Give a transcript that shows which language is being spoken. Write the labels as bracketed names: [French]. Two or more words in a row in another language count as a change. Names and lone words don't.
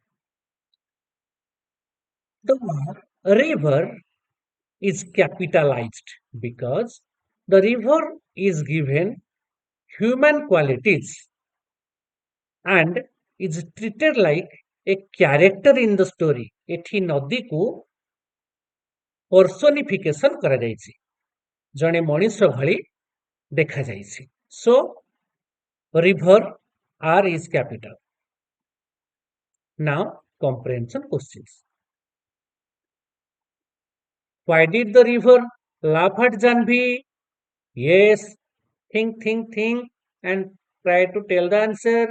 [English] The word river is capitalized because the river is given human qualities and is treated like a character in the story. [Odia] ଏଠି ନଦୀକୁ ପର୍ସନିଫିକେସନ କରାଯାଇଛି, ଜଣେ ମଣିଷ ଭଳି ଦେଖାଯାଇଛି. [English] So river R is capital. Now comprehension questions. Why did the river laugh at Janvi? Yes, think, and try to tell the answer.